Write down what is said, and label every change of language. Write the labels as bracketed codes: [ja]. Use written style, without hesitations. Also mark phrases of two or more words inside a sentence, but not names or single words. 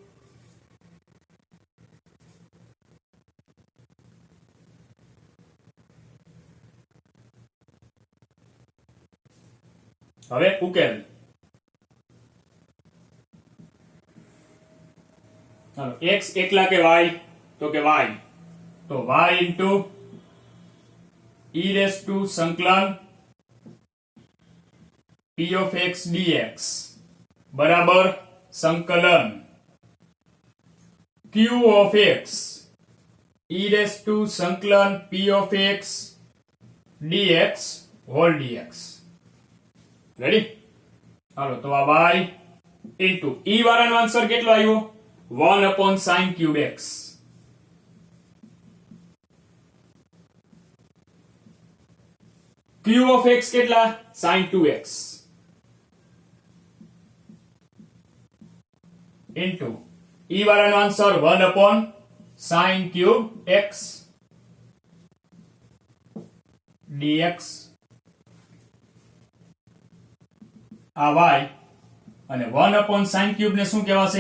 [gu] હવે ઉકેલ. ચાલો, x એકલા કે y? તો કે y. તો [en] y into e raised to [gu] સંકલન [en] p of x dx [gu] બરાબર સંકલન [en] q of x e raised to [gu] સંકલન [en] p of x dx whole dx. [gu] રેડી? હાલો, તો આ [en] y into e [gu] વાળાનો આન્સર કેટલો આવ્યો? [en] 1 upon sin cube x. q of x કેટલા? sin 2x into e [gu] વાળાનો આન્સર [en] 1 upon sin cube x dx. [gu] આ y અને [en] 1 upon sin cube [gu] ને શું કહેવાશે?